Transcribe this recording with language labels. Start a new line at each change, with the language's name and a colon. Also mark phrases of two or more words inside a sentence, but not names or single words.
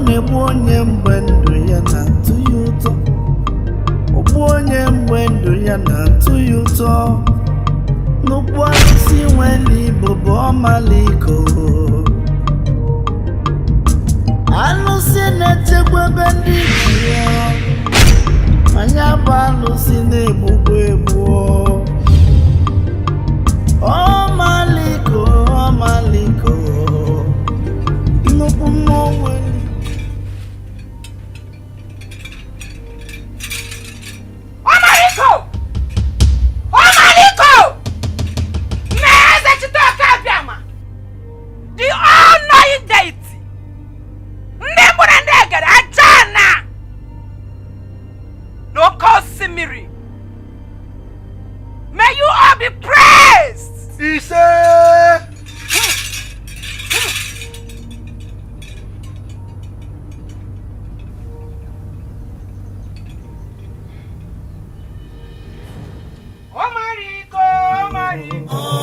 Igbo: onye mgbe ndụ ya na-atụ ya ụtọ ogbu onye mgbe ndụ ya na-atụ ya ụtọ nnukwu alụsị nwere Igbo bụ ọmaliko alụsị na-echekwebe ndị ji ya anya bụ alụsị na-egbugbu egbu ọmaliko ọmaliko nnukwu mmụọ nwere Ọmaliko! Ọmaliko! N'eze Chitoke Abiama,
English: the all-knowing deity,
Igbo: ndị mkpụrụ ndị egere aja na n'oke osimiri.
English: May you all be praised!
Igbo: Ise! Ọmaliko, Ọmaliko,